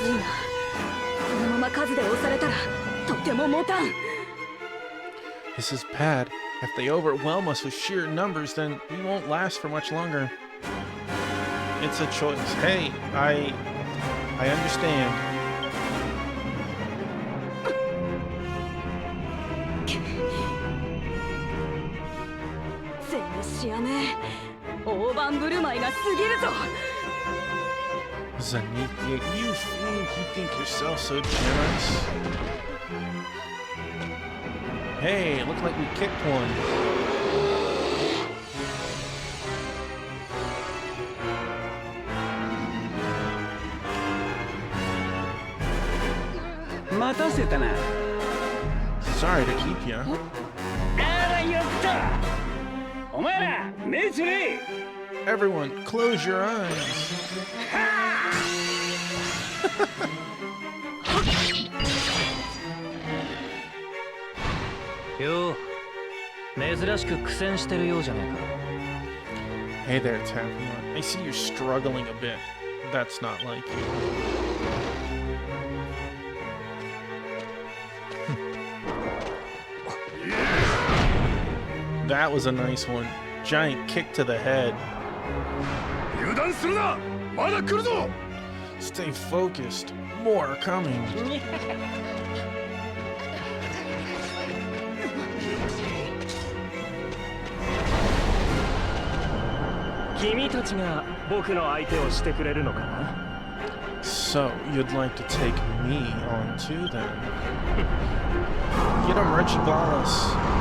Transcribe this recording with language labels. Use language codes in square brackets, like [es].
[ja] このまま数で押されたらとても持たん。 [en] This is bad. If they overwhelm us with sheer numbers, then we won't last for much longer. It's a choice. Hey, I understand. [ja] 全知らねえ。大盤振る舞いが過ぎるぞ。 [en] Zenithia, you think yourself so generous? Hey, it looked like we kicked one. [ja] 待たせたな。 [en] Sorry to keep you. [ja] あらやった。お前ら目つれ。 [en] Everyone, close your eyes. [ja] よう、珍しく苦戦してるようじゃねえか。 [en] Hey there, Taffy. I see you're struggling a bit. That's not like you. That was a nice one. Giant kick to the head. [ja] 油断するな。まだ来るぞ。 [en] Stay focused. More are coming. [ja] 君たちが僕の相手をしてくれるのかな? [en] So, you'd like to take me on too then? Get him, Regibalas.